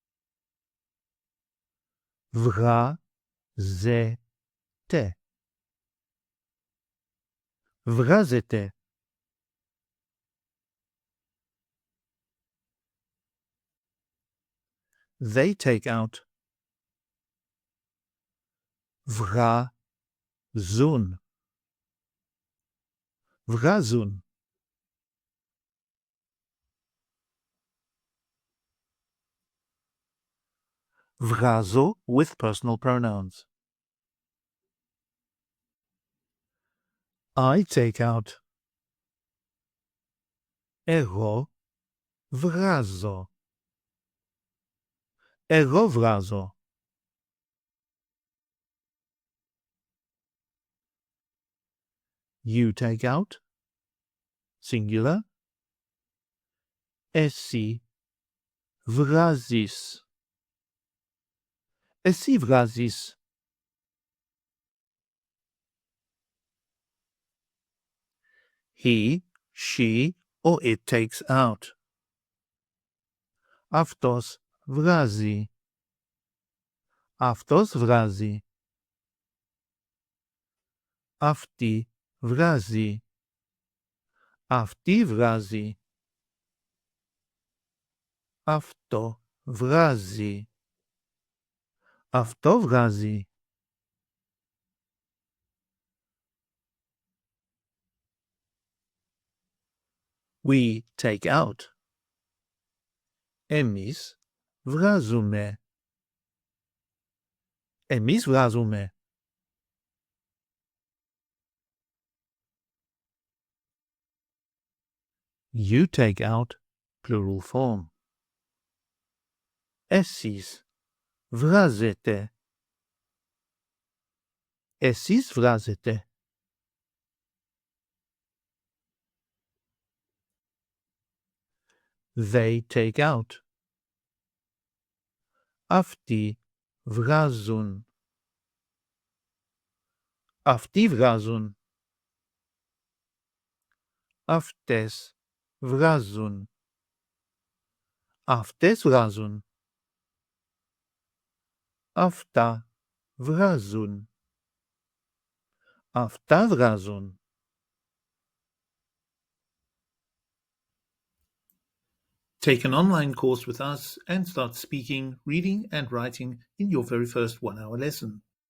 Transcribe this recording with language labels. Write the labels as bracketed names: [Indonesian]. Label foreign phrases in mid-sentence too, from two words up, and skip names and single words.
[Greek] Βγάζετε. Βγάζετε. [English] They take out. [Greek] Βγάζουν. Βγάζουν. Βγάζω [English] with personal pronouns. I take out. [Greek] Εγώ βγάζω. Εγώ βγάζω. [English] You take out. Singular. [Greek] Εσύ βγάζεις. Εσύ βγάζεις. [English] He, she, or it takes out. [Greek] Αυτός βγάζει. Αυτός βγάζει. Αυτή βγάζει. Αυτή βγάζει. Αυτό βγάζει. Αυτό βγάζει. [English] We take out. [Greek] Εμείς βγάζουμε. Εμείς βγάζουμε. [English] You take out, plural form. [Greek] Εσείς βγάζετε. Εσείς βγάζετε. [English] They take out. [Greek] Αυτοί βγάζουν. Αυτοί βγάζουν. Αυτές βγάζουν. Αυτές βγάζουν. Αυτά βγάζουν. Αυτά βγάζουν. [English] Take an online course with us and start speaking, reading and writing in your very first 1-hour lesson.